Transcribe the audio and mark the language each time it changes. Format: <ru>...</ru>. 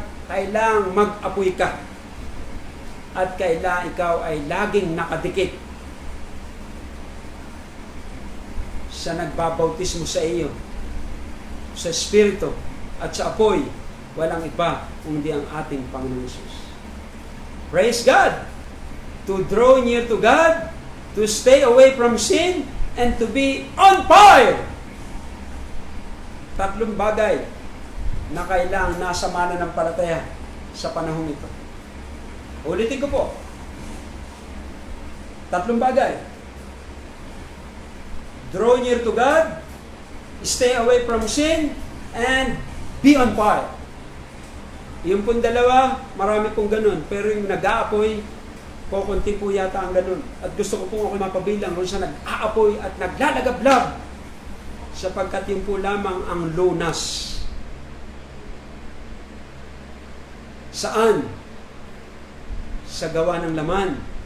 <tl>Kailangang mag-apoy ka. At kailangan ikaw ay laging nakadikit sa nagbabautismo sa iyo, sa Espiritu at sa apoy, walang iba kundi ang ating Panginoon Jesus.</tl> <en>Praise God! to draw near to God, to stay away from sin, and to be on fire.</en> <tl>Tatlong bagay na kailangang nasa mananampalataya sa panahon ito. Ulitin ko po. Tatlong bagay.</tl> <en>Draw near to God, stay away from sin, and be on fire.</en> <tl>Yung pong dalawa, marami pong ganun. Pero yung nag-aapoy, konti po yata ang ganun. At gusto ko pong ako mapabilang kung siya nag-aapoy at naglalagablab. Sapagkat yung po lamang ang lunas. Saan? Sa gawa ng laman.</tl>